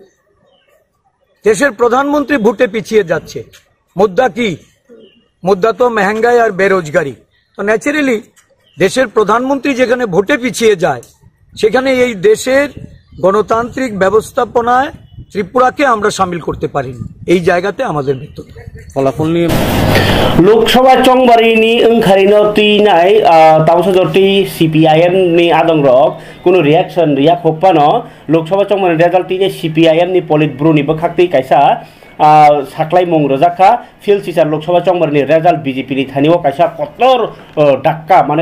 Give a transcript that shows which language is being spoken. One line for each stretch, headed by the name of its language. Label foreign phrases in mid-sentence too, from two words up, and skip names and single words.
Bangla: দেশের প্রধানমন্ত্রী ভোটে পিছিয়ে যাচ্ছে মুদ্রা কি মুদ্রা তো महंगाई আর বেরোজগারি তো ন্যাচারালি দেশের প্রধানমন্ত্রী যেখানে ভোটে পিছিয়ে যায় সেখানে এই দেশের গণতান্ত্রিক ব্যবস্থাপনায় ত্রিপুরাকে আমরা শামিল করতে পারিনি এই জায়গাতে আমাদের ব্যর্থতা ফলাফল নিয়ে
Kok Borok: লোকসভা চংবারিনি ওंखारिनो तीनाय तावसजोरती CPIM नि आदंग्रक कुनु रिएक्शन रियाक होपानो लोकसभा चंबारिनि रेजाल्ट तीने CPIM नि पलिट ब्रुनि बखाक्तै कायसा साख्लाय मुं रजाखा फिल्ड सिसार लोकसभा चंबारिनि रेजाल्ट बीजेपी नि थानिओ कायसा कतर डाक्का माने